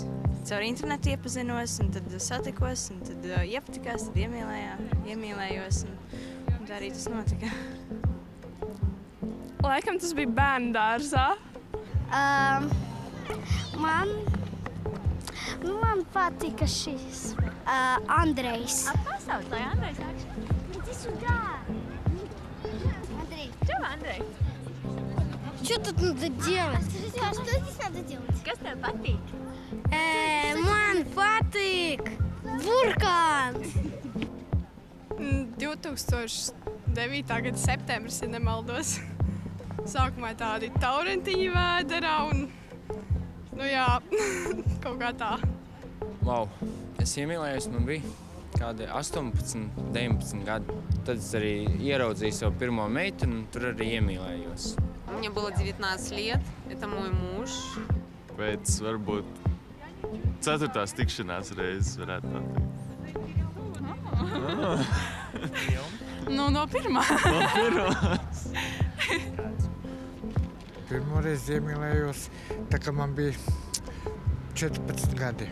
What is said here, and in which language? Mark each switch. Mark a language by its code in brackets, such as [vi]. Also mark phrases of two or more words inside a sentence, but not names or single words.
[lv] Caur internetu iepazinos, un tad satikos, un tad iepatikās, tad iemīlējos, un tā arī tas notika. Laikam tas bija bērnu dārzā. Man patika šis Andrejs. Kā sauc, lai Andrejs nākšu? [ru] Иди сюда. Андрей. [lv] Čau, Andrej? [ru] Что тут надо делать? Что здесь надо делать? [lv] Kas tev patīk? Man patīk burkāns. 2009. gada septembris, ja nemaldos. Sākumā tādi taurentiņi vēderā un, kaut kā tā. Wow, es iemīlējos, man bija kādi 18, 19 gadi. Tad es arī ieraudzīju savu pirmo meitu un tur arī iemīlējos. [ru] Мне было 19 лет, это мой муж. [lv] Pēc varbūt 4. tikšanās reizes varētu pateikt. No pirmā. No pirmās. Pirmoreiz iemīlējos, tā kā man bija 14 gadi.